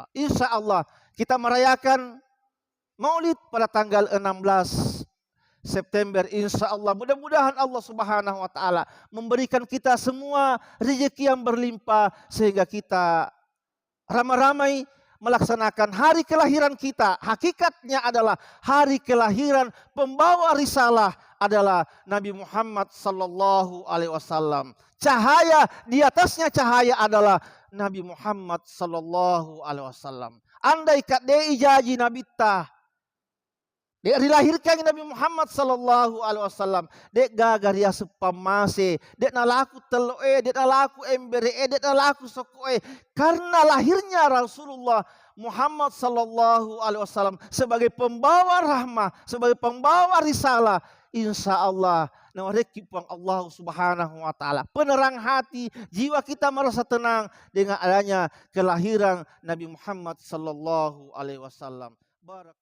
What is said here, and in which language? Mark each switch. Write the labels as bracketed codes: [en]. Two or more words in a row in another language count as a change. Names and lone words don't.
[ar] إن شاء الله [id] kita merayakan Maulid pada tanggal 16 September, [ar] إن شاء الله [id] mudah-mudahan Allah [ar] سبحانه وتعالى [id] memberikan kita semua rezeki yang berlimpah sehingga kita ramai-ramai melaksanakan hari kelahiran kita. Hakikatnya adalah hari kelahiran pembawa risalah adalah Nabi Muhammad [ar] صلى الله عليه وسلم. [id] Cahaya di atasnya cahaya adalah Nabi Muhammad [ar] صلى الله عليه وسلم. [bug] Andai kat dei janji Nabi tah dek dilahirkan Nabi Muhammad [ar] صلى الله عليه وسلم, [bug] dek gagaria sepamase, dek nalaku teloe, dek nalaku embere, dek nalaku sokoe, [id] karena lahirnya Rasulullah Muhammad [ar] صلى الله عليه وسلم [id] sebagai pembawa rahmah, sebagai pembawa risalah, [ar] إن شاء الله [bug] nawareki puang [id] Allah [ar] سبحانه وتعالى [id] penerang hati, jiwa kita merasa tenang dengan adanya kelahiran Nabi Muhammad [ar] صلى الله عليه وسلم.